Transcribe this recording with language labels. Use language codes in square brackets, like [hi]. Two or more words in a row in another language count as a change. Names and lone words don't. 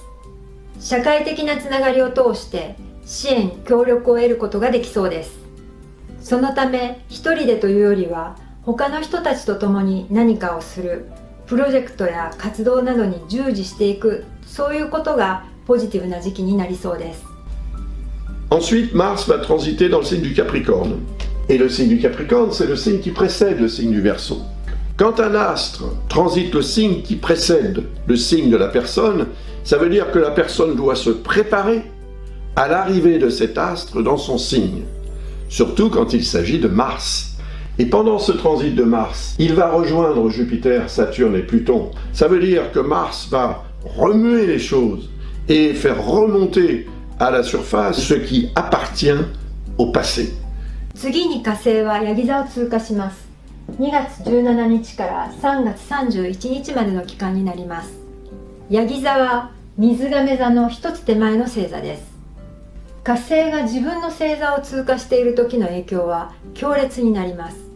[ja] 社会的なつながりを通して支援・協力を得ることができそうです。そのため、一人でというよりは他の人たちと共に何かをする、プロジェクトや活動などに従事していく、そういうことがポジティブな時期になりそうです。 [fr] Ensuite, Mars va transiter dans le signe du Capricorne. Et le signe du Capricorne, c'est le signe qui précède le signe du Verseau. Quand un astre transite le signe qui précède le signe de la personne, ça veut dire que la personne doit se préparer à l'arrivée de cet astre dans son signe, surtout quand il s'agit de Mars. Et pendant ce transit de Mars, il va rejoindre Jupiter, Saturne et Pluton. Ça veut dire que Mars va remuer les choses et faire remonter à la surface ce qui appartient au passé. [ja] 次に火星はヤギ座を通過します。2月17日から3月31日までの期間になります。ヤギ座は水亀座の一つ手前の星座です。火星が自分の星座を通過している時の影響は強烈になります。